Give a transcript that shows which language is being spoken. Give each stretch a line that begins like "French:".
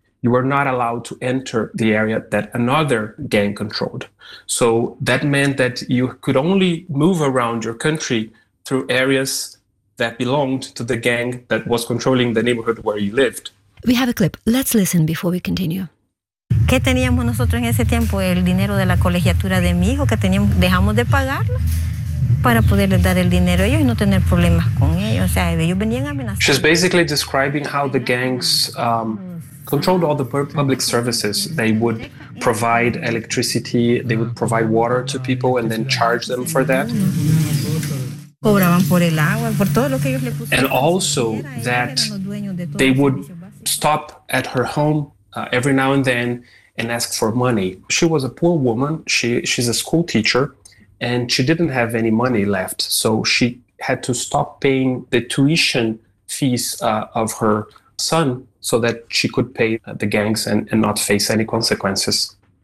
English: you were not allowed to enter the area that another gang controlled. So that meant that you could only move around your country through areas that belonged to the gang that was controlling the neighborhood where you lived. We have a clip. Let's listen before we continue.
Spanish: ¿Qué teníamos nosotros en ese tiempo? El dinero de la colegiatura de mi hijo que teníamos, dejamos de pagarla para poderle dar el dinero a ellos y no tener problemas con ellos. O sea, ellos venían amenazados.
English: She's basically describing how the gangs controlled all the public services. They would provide electricity, they would provide water to people and then charge them for that.
Spanish: Cobraban por el agua, por todo lo que ellos le pusieron.
English: And also that they would stop at her home every now and then and ask for money. She was a poor woman. She's a school teacher and she didn't have any money left. So she had to stop paying the tuition fees of her son so that she could pay the gangs and not face any consequences.